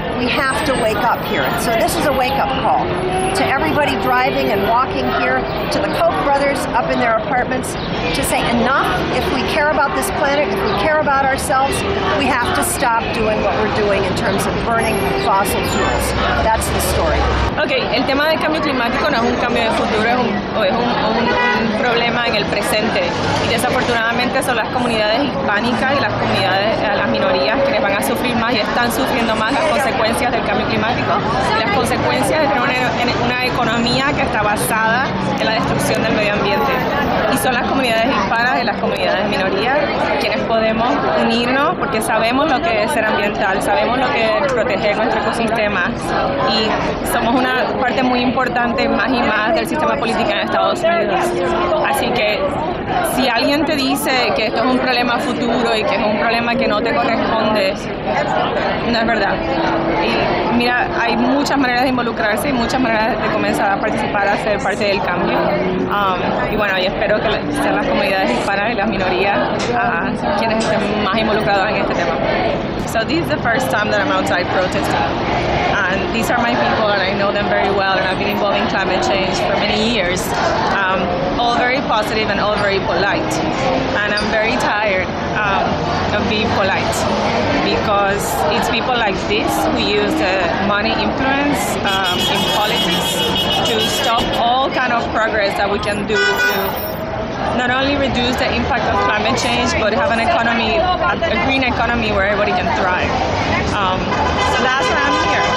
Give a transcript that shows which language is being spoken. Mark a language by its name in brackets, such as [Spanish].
[English] We have to wake up here. So this is a wake-up call to everybody driving and walking here, to the Koch brothers up in their apartments, to say enough. If we care about this planet, if we care about ourselves, we have to stop doing what we're doing in terms of burning fossil fuels. That's the story. [Spanish] Ok, el tema del cambio climático no es un cambio de futuro, es un problema en el presente. Y desafortunadamente son las comunidades hispánicas y las comunidades, las minorías quienes van a sufrir más y están sufriendo más las consecuencias del cambio climático y las consecuencias de tener una economía que está basada en la destrucción del medio ambiente. Y son las comunidades hispanas y las comunidades minorías quienes podemos unirnos porque sabemos lo que es ser ambiental, sabemos lo que es proteger nuestro ecosistema y somos una parte muy importante más y más del sistema político en Estados Unidos. Así que si alguien te dice que esto es un problema futuro y que es un problema que no te corresponde, no es verdad. Y mira, hay muchas maneras de involucrarse y muchas maneras de comenzar a participar, a ser parte del cambio. Y bueno, y espero que sean las comunidades hispanas y las minorías quienes estén más involucrados en este tema. [English] So this is the first time that I'm outside protesting. And these are my people and I know them very well and I've been involved in climate change for many years. All very positive and all very polite. And I'm very tired of being polite because it's people like this who use money influence in politics to stop all kind of progress that we can do to not only reduce the impact of climate change, but have an economy, a green economy where everybody can thrive. So that's why I'm here.